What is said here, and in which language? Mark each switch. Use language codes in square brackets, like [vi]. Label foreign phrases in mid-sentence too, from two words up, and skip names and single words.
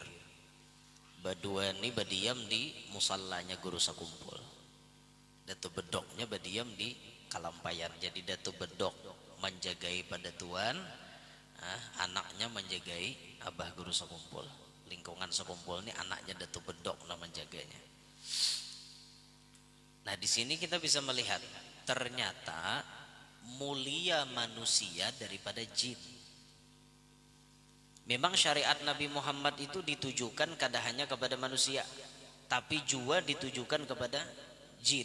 [id] Berdua ini berdiam di musallanya Guru Sekumpul. Datu Bedoknya berdiam di Kalampayan. Jadi Datu Bedok menjagai pada Tuan, anaknya menjagai Abah Guru Sekumpul. Lingkungan Sekumpul ini anaknya Datu Bedok nama menjaganya. Nah di sini kita bisa melihat ternyata mulia manusia daripada jin. Memang syariat Nabi Muhammad itu ditujukan kada hanya kepada manusia, tapi juga ditujukan kepada jin.